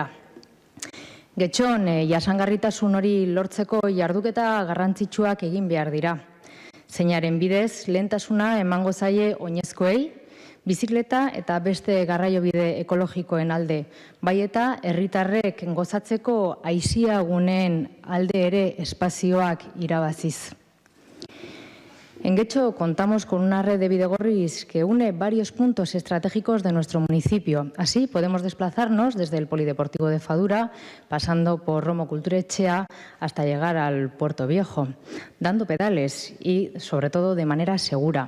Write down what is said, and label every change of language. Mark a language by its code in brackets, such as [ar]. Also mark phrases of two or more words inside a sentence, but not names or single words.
[eu] Getxon jasangarritasun hori lortzeko jarduketa garrantzitsuak egin behar dira. Zeinaren bidez, lehentasuna emango zaie oinezkoei, bizikleta eta beste garraiobide ekologikoen alde, bai eta herritarrek gozatzeko aisiaguneen alde ere espazioak irabaziz. [es] En Getxo contamos con una red de bidegorris que une varios puntos estratégicos de nuestro municipio. Así podemos desplazarnos desde el Polideportivo de Fadura, pasando por Romo Kulturetxea hasta llegar al Puerto Viejo, dando pedales y, sobre todo, de manera segura.